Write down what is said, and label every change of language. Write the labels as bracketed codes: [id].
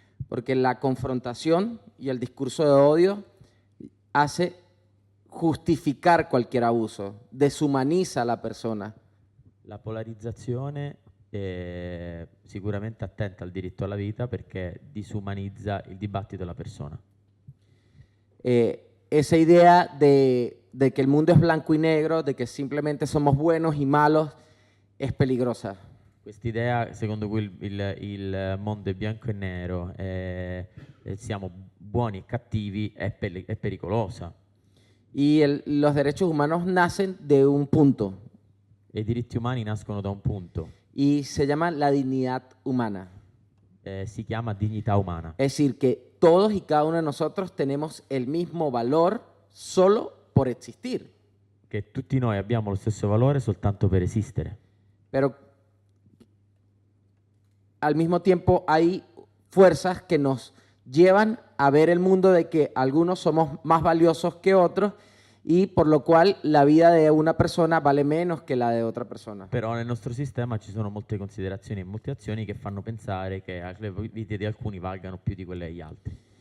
[es] Porque la confrontación y el discurso de odio hace justificar cualquier abuso, deshumaniza a la persona. [it] La polarizzazione è sicuramente attenta al diritto alla vita perché disumanizza il dibattito della persona. [es] Esa idea de de que el mundo es blanco y negro, de que simplemente somos buenos y malos, es peligrosa. [it] Quest'idea secondo cui il mondo è bianco e nero e siamo buoni e cattivi è pericolosa. [es] Y los derechos humanos nacen de un punto [it] E i diritti umani nascono da un punto, [es] y se llama la dignidad humana. [it] si chiama dignità umana. [es] Es decir, que todos y cada uno de nosotros tenemos el mismo valor solo por existir. [it] Che tutti noi abbiamo lo stesso valore soltanto per esistere. [es] Pero al mismo tiempo hay fuerzas que nos llevan a ver el mundo de que algunos somos más valiosos que otros y por lo cual la vida de una persona vale menos que la de otra persona. [it] Però nel nostro sistema ci sono molte considerazioni e molte azioni che fanno pensare che le vite di alcuni valgano più di quelle degli altri.